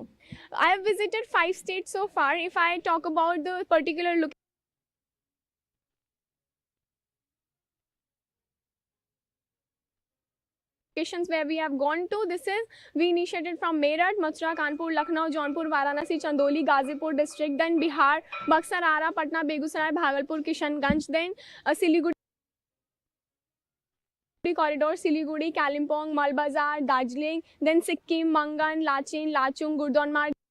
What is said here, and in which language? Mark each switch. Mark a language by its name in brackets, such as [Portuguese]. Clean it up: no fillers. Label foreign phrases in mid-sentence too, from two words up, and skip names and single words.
[English] I have visited 5 states so far. If I talk about the particular locations where we have gone to, we initiated from Meerut, Mathura, Kanpur, Lucknow, Jaunpur, Varanasi, Chandoli, Gazipur district, then Bihar, Buxar, Ara, Patna, Begusarai, Bhagalpur, Kishanganj, then Siliguri corridor, Siliguri, Kalimpong, Malbazar, Darjeeling, then Sikkim, Mangan, Lachin, Lachung, Gurdonmar,